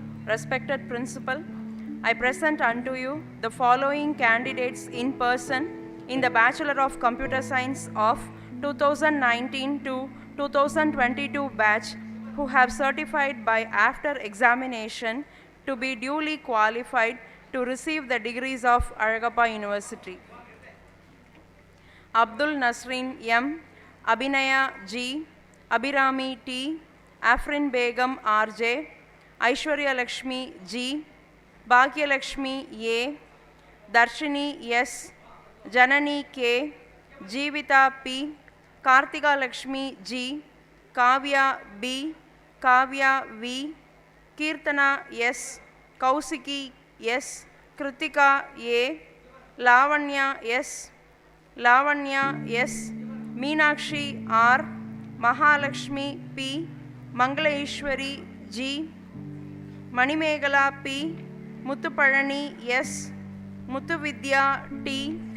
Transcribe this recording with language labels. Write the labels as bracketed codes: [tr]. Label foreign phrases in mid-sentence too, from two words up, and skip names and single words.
[en] respected principal, I present unto you the following candidates in person in the Bachelor of Computer Science of 2019 to 2022 batch who have certified by after examination to be duly qualified to receive the degrees of Azhagappa University. Abdul Nasreen M, Abhinaya G, Abhirami T, Afrin Begum RJ, Aishwarya Lakshmi G, Bhagya Lakshmi A, Darshini S, Janani K, Jeevita P, Kartika Lakshmi G, Kavya B, Kavya V, Kirtana S, Kausiki S, Kritika A, Lavanya S, Lavanya S, Meenakshi R, Mahalakshmi P, Mangalaishwari G, Manimegala P, Muthupalani S, Muthuvidya T,